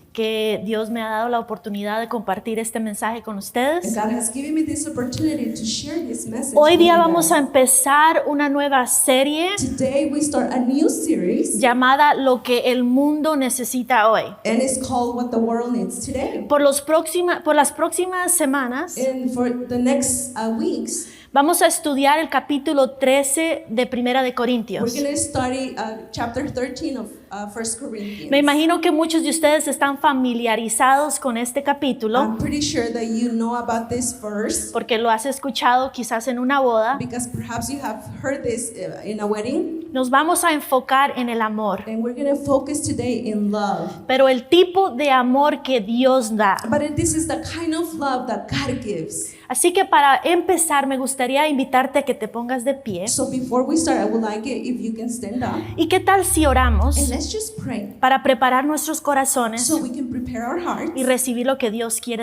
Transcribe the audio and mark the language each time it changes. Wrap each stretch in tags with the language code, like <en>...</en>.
<es>que Dios me ha dado la oportunidad de compartir este mensaje con ustedes.</es> <en>God has given me this opportunity to share this message.</en> <es>Hoy día</es> <en>with you</en> <es>vamos a</es> <en>guys.</en> <es>empezar una nueva serie</es> <en>Today we start a new series,</en> <es>llamada Lo que el mundo necesita hoy.</es> <en>and it's called What the World Needs Today.</en> <es>Por las próximas semanas</es> <en>And for the next weeks,</en> <es>vamos a estudiar el capítulo 13 de Primera de</es> <en>we're</en> <es>Corintios.</es> <en>going to study chapter 13 of 1 Corinthians.</en> <es>Me imagino que muchos de ustedes están familiarizados con este capítulo</es> <en>I'm pretty sure that you know about this verse</en> <es>porque lo has escuchado quizás en una boda.</es> <en>because perhaps you have heard this in a wedding.</en> <es>Nos vamos a enfocar en el amor,</es> <en>And we're going to focus today in love.</en> <es>pero el tipo de amor que Dios da.</es> <en>But this is the kind of love that God gives.</en> <es>Así que para empezar me gustaría invitarte a que te pongas de pie.</es> <en>So before we start, I would like it if you can stand up.</en> <es>¿Y qué tal si oramos</es> <en>And let's just pray</en> <es>para preparar nuestros corazones</es> <en>so we can prepare our hearts</en> <es>y recibir lo que Dios quiere</es>